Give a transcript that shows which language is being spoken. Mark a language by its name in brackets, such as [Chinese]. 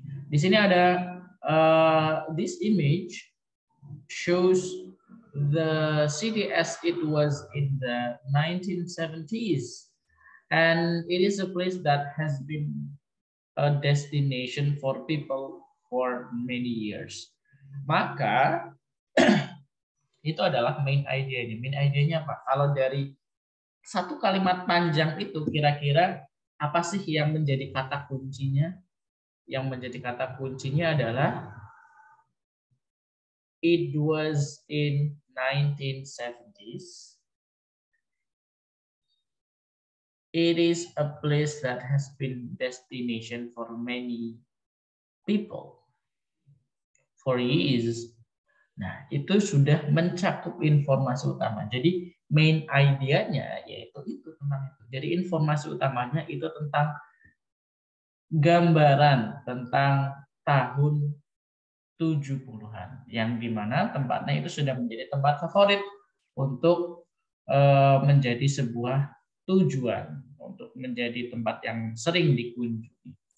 [Indonesian] Di sini ada [English] this image shows the city as it was in the 1970s, and it is a place that has been a destination for people for many years. [Indonesian] Maka itu adalah main idea-nya. Main idea-nya apa? Kalau dari satu kalimat panjang itu kira-kira apa sih yang menjadi kata kuncinya? Yang menjadi kata kuncinya adalah [English] it was in 1970s. It is a place that has been destination for many people for years. [Indonesian] Nah, itu sudah mencakup informasi utama. Jadi main idea-nya yaitu itu tentang itu. Jadi informasi utamanya itu tentang gambaran tentang tahun 70-an yang dimana tempatnya itu sudah menjadi tempat favorit untuk menjadi sebuah tujuan, untuk menjadi tempat yang sering dikunjungi.